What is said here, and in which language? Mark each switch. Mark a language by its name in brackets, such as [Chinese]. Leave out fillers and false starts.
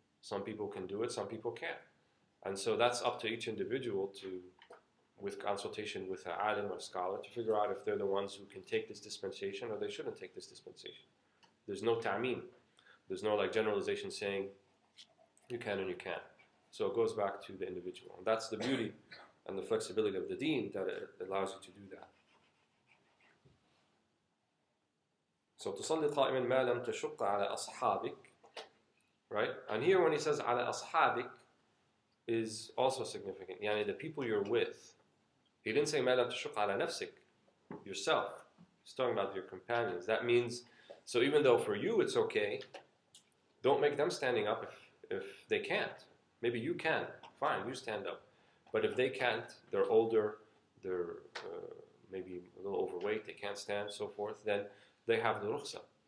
[English] Some people can do it, some people can't. And so that's up to each individual to, with consultation with an alim or scholar, to figure out if they're the ones who can take this dispensation or they shouldn't take this dispensation. There's no ta'meen. There's no generalization saying you can and you can't. So it goes back to the individual. And that's the beauty and the flexibility of the deen, that it allows you to do that. [Arabic] So تصلي قائما ما لم تشق على أصحابك, right? [English] And here when he says [Arabic] على أصحابك [English] is also significant. Yani the people you're with. He didn't say [Arabic] ما لم تشق على نفسك, [English] yourself. He's talking about your companions. That means, so even though for you it's okay, don't make them standing up if they can't. Maybe you can. Fine, you stand up. But if they can't, they're older, they're maybe a little overweight, they can't stand, so forth, then they have the rukhsa.